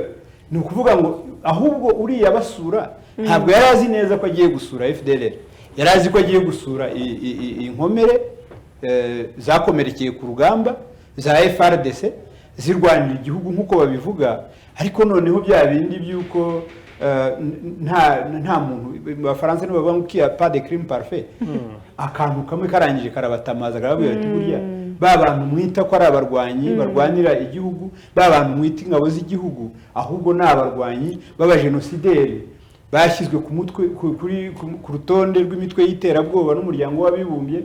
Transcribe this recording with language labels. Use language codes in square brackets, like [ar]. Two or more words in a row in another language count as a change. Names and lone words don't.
[rw] Ni ukuvuga ngo ahubwo uriya basura ntabwo yari azi neza ko agiye gusura FDLR, yari azi ko agiye gusura inkomere zakomerekeye ku rugamba za FRDC zirwanira igihugu nkuko babivuga. Ariko noneho bya bindi byuko nta muntu, abafaransa nibo bavuga ngo [fr] qu'il y a pas de crime parfait, [rw] akantu kamwe karangije karabatamaza karababwira ati burya ba bantu mwita ko ari abarwanyi barwanira igihugu, ba bantu mwita ingabo z'igihugu, ahubwo ni abarwanyi b'abajenosideri bashyizwe ku mutwe ku rutonde rw'imitwe y'iterabwoba n'umuryango w'abibumbye.